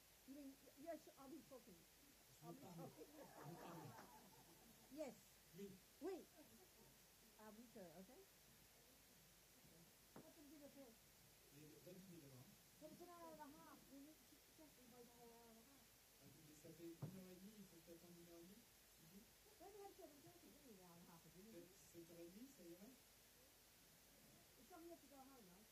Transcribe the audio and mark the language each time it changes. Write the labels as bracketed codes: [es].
[en] You mean, yes, I'll be talking. I'll be talking. Yes. [fr] Oui. Oui. À 8 heures, [en] okay? What's the dinner for? 20 minutes. But it's an hour and a half. We need to just invite an hour and a half. [fr] Ça fait 1h30, il faut peut-être 1h30. [en] When we have 7:30, we need an hour and a half of dinner. [fr] 7h30, ça irait? [en] Some have to go home, right?